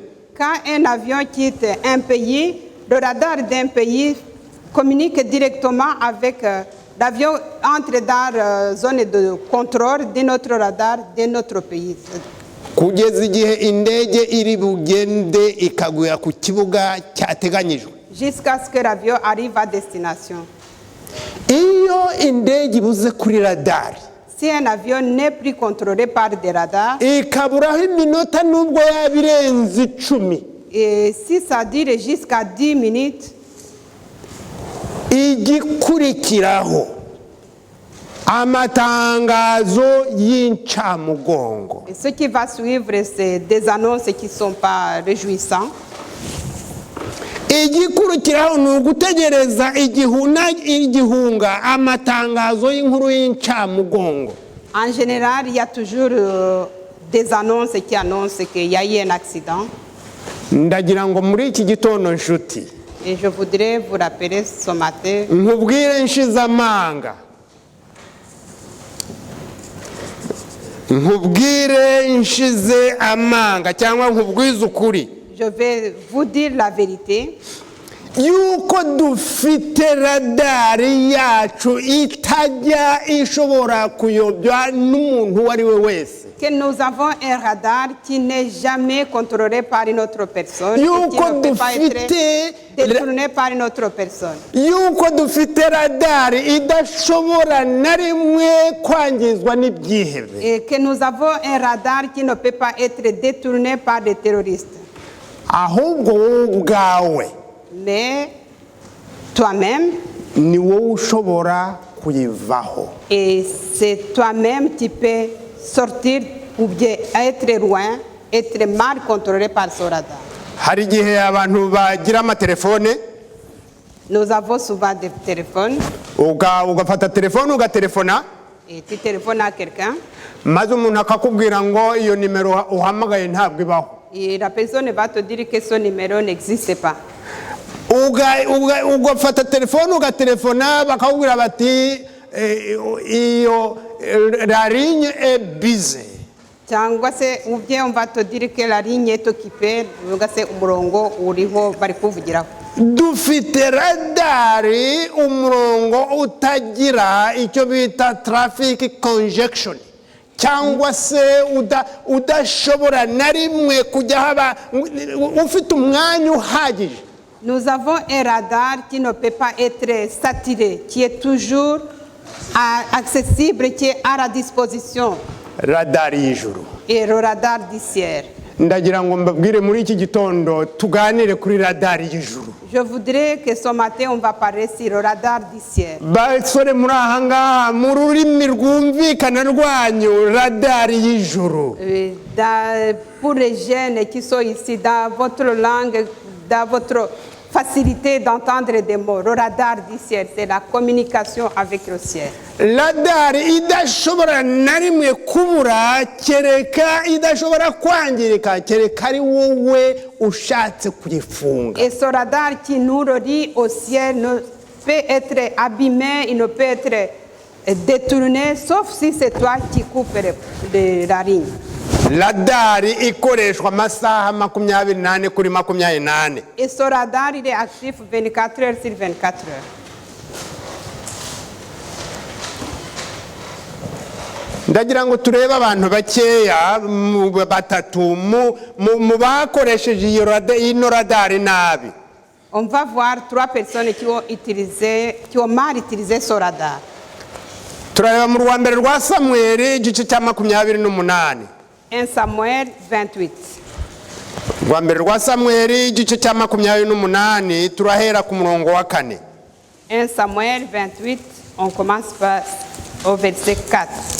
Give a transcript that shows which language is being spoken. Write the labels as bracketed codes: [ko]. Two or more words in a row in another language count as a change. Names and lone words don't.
[fr] Quand un avion quitte un pays, le radar d'un pays communique directement avec l'avion entre dans la zone de contrôle de notre radar de notre pays. [rw] Kugeza igihe indege iri bugende ikaguya ku kibuga cyateganyijwe. [fr] Jusqu'à ce que l'avion arrive à destination. [rw] Iyo indege ibuze kuri radari, [fr] si un avion n'est plus contrôlé par des radars, [rw] ikaburaho iminota nubwo yabirenze 10, [fr] et si ça dure jusqu'à 10 minutes, [rw] igikurikiraho amatangazo y'incamugongo. [fr] et ce qui va suivre, c'est des annonces qui ne sont pas réjouissantes. [rw] Igikurikiraho ni ugutegereza igihunga amatangazo y'inkuru y'incamugongo. [fr] En général, il y a toujours des annonces qui annoncent qu'il y a eu un accident. [rw] Ndagira ngo muri iki gitondo nshuti, [fr] Et je voudrais vous rappeler ce matin, [rw] nkubwire nshize amanga, cyangwa nkubwize ukuri, [fr] je vais vous dire la vérité, [rw] yuko dufite radari yacu itajya ishobora kuyobywa n'umuntu uwo ari we wese. [fr] que nous avons un radar qui n'est jamais contrôlé par une autre personne, et qui [rw] Yuko [fr] ne peut pas être [rw] dufite [fr] détourné par une autre personne. [rw] yuko dufite radari idashobora na rimwe kwangizwa n'ibyihebe. [fr] Et que nous avons un radar qui ne peut pas être détourné par des terroristes. [rw] Ahubwo wowe ubwawe [fr] Mais toi-même, [rw] ni wowe ushobora kuyivaho. [fr] et c'est toi-même qui peux sortir ou bien être loin, être mal contrôlé par ce radar. [rw] Hari igihe abantu bagira amatelefone, [fr] Nous avons souvent des téléphones, [rw] ugafata telefone ugaterefona, [fr] et tu téléphones à quelqu'un, [rw] maze umuntu akakubwira ngo iyo nimero uhamagaye ntabwo ibaho. [fr] et la personne va te dire que son numéro n'existe pas. [rw] Ugafata telefone ugaterefona bakakubwira bati iyo [fr] la ligne est busy. [rw] cyangwa se [fr] ou bien on va te dire que la ligne est occupée, [rw] uvuga se umurongo uriho bari kuvugiraho. Dufite radari umurongo utagira icyo bita [en] traffic congestion, [rw] cyangwa se udashobora na rimwe kujya haba ufite umwanya uhagije. [fr] Nous avons un radar qui ne peut pas être saturé, qui est toujours accessible, qui est à la disposition. [rw] Radari y'ijuru. [fr] Et le radar du ciel. [rw] Ndagira ngo mbabwire muri iki gitondo tuganire kuri radari y'ijuru. [fr] Je voudrais que ce matin on va parler sur le radar du ciel. [rw] Basore muri aha ngaha mu rurimi rwumvikana rwanyu radari y'ijuru. [fr] Pour les jeunes qui sont ici, dans votre langue, dans votre facilité d'entendre des mots, le radar du ciel, c'est la communication avec le ciel. [rw] Radari idashobora na rimwe kubura, kereka idashobora kwangirika, kereka ari wowe ushatse kuyifunga. [fr] Et ce radar qui nous relie au ciel ne peut être abîmé, il ne peut être détourné, sauf si c'est toi qui coupes la ligne. [rw] Radari ikoreshwa amasaha 24 kuri 24. [fr] Et ce radar, il est actif 24 heures sur 24 heures. [rw] ndagira ngo turebe abantu bakeya batatu mu bakoresheje ino radari nabi. [fr] On va voir 3 personnes qui ont mal utilisé ce radar. [rw] turareba mu rwambere rwa Samweli igice cya 28. [fr] 1 Samuel 28. [rw] rwambere rwa Samweli igice cya 28 turahera ku murongo wa 4. [fr] 1 Samuel 28, on commence au verset 4.